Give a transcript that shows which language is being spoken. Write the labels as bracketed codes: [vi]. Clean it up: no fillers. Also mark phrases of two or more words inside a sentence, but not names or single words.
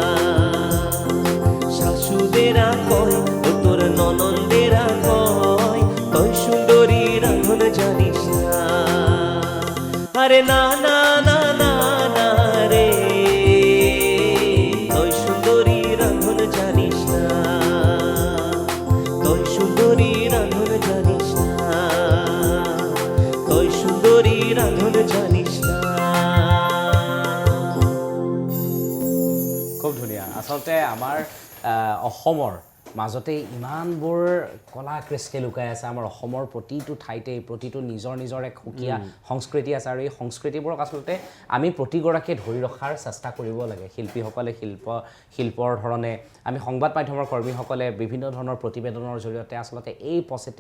[bn] শাশুদেরা কয় ও তোর ননন্দেরা কয় তুই সুন্দরী রাঁধন জানিস না আরে না না না না না রে তুই সুন্দরী রাঁধন জানিস না তুই সুন্দরী রাঁধন জানিস না তুই সুন্দরী রাঁধন জানিস না [as] খুব ধুনীয়া আচলতে আমাৰ অসমৰ মাজতে ইমানবোৰ কলা কৃষ্টি লুকাই আছে আমাৰ অসমৰ প্ৰতিটো ঠাইতে প্ৰতিটো নিজৰ নিজৰ এক সুকীয়া সংস্কৃতি আছে আৰু এই সংস্কৃতিবোৰক আচলতে আমি প্ৰতিগৰাকীয়ে ধৰি ৰখাৰ চেষ্টা কৰিব লাগে শিল্পীসকলে শিল্পৰ ধৰণে আমি সংবাদ মাধ্যমৰ কৰ্মীসকলে বিভিন্ন ধৰণৰ প্ৰতিবেদনৰ জৰিয়তে আচলতে এই পজিটিভ